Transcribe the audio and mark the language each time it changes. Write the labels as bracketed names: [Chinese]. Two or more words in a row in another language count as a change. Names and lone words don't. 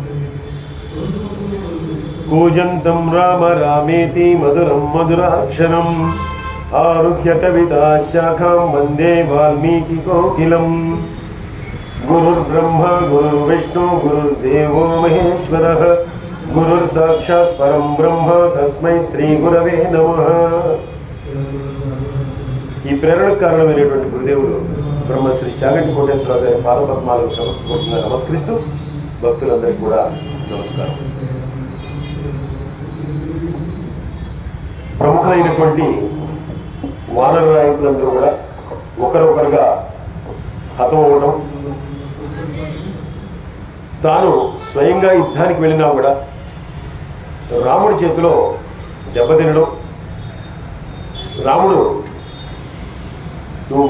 [Sanskrit] कूजन्तं राम रामेति मधुरं मधुराक्षरम् आरुह्य कविताशाखां वन्दे वाल्मीकिकोकिलम्। गुरुर्ब्रह्मा गुरुर्विष्णु गुरुर्देवो महेश्वरः गुरुर्साक्षात् परं ब्रह्म तस्मै శ్రీ గురవే నమః। [Telugu] ఈ ప్రేరణ కారణమైనటువంటి గురుదేవుడు బ్రహ్మశ్రీ చాగంటి కోటేశ్వరరావు గారి పాదపద్మాలకు సమర్పించుకుంటున్న నమస్కరిస్తూ భక్తులందరికీ కూడా నమస్కారం। ప్రముఖమైనటువంటి వానర నాయకులందరూ కూడా ఒకరొకరుగా హతమవడం, తాను స్వయంగా యుద్ధానికి వెళ్ళినా కూడా రాముడి చేతిలో దెబ్బతినడం, రాముడు నువ్వు